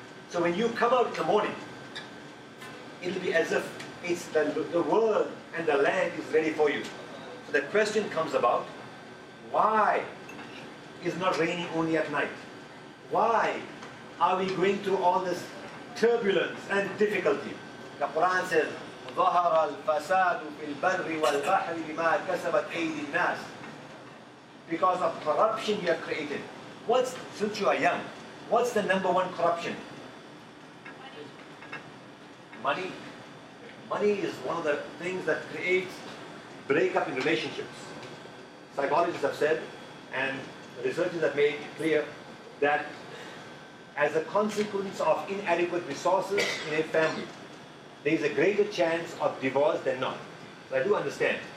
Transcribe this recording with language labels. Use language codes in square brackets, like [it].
[en] So when you come out in the morning, it'll be as if it's the world and the land is ready for you. So the question comes about, why is not raining only at night? Why are we going through all this turbulence and difficulty? [ar] The Quran says, ظَهَرَ الْفَسَادُ فِي الْبَرِّ وَالْبَحْرِ بِمَا كَسَبَتْ أَيْدِ النَّاسِ. [en] Because of corruption you have created. What's, since you are young, what's the number one corruption? Money. Money is one of the things that creates breakup in relationships. Psychologists have said, and researchers have made clear, that as a consequence of inadequate resources in a family, there is a greater chance of divorce than not. So I do understand.